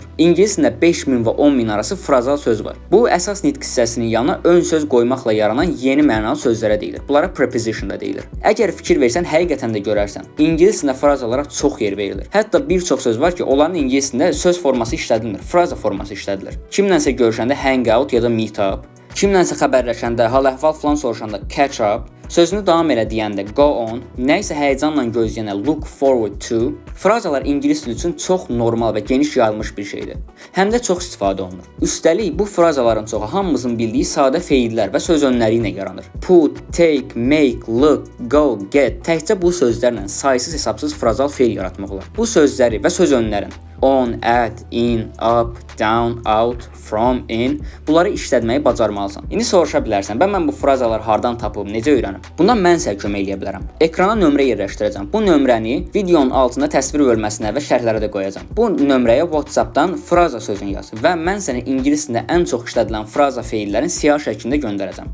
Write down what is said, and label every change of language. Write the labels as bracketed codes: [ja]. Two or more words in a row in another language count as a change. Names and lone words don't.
[az] İngilis dilində 5000 və 10000 arası frazal söz var. Bu əsas nitq hissəsinin yanına ön söz qoymaqla yaranan yeni mənalı sözlərə deyilir. Bunlara preposition da deyilir. Əgər fikir versən, həqiqətən də görərsən. İngilis dilində frazalara çox yer verilir. Hətta bir çox söz var ki, onların ingilis dilində söz forması işlədilmir, fraza forması işlədilir. Kimlənsə görüşəndə [en] hang out [az] ya da [en] meet up, [az] kimlənsə xəbərləşəndə, hal-əhval falan soruşanda [en] catch up, [az] sözünü davam elə deyəndə [en] go on, [az] nə isə həyəcanla gözləyəndə [en] look forward to. [az] Frazalar ingilis dili üçün çox normal və geniş yayılmış bir şeydir. Həm də çox istifadə olunur. Üstəlik, bu frazaların çoxu hamımızın bildiyi sadə feillər və söz önləri ilə yaranır. [en] Put, take, make, look, go, get. [az] Təkcə bu sözlərlə saysız hesabsız frazal feil yaratmaq olar. Bu sözləri və söz önlərin [en] on, at, in, up, down, out, from, in, [az] bunları işlətməyi bacarmalısan. İndi soruşa bilərsən, mən bu frazaları hardan tapıb, necə öyrənim? Bundan mən sənə kömək eləyə bilərəm. Ekrana nömrə yerləşdirəcəm. Bu nömrəni videonun altında təsvir bölməsinə və şərhlərə də qoyacağam. Bu nömrəyə WhatsApp-dan fraza sözünü yaz və mən sənə ingilis dilində ən çox işlədilən fraza feillərin siyah şəklində göndərəcəm.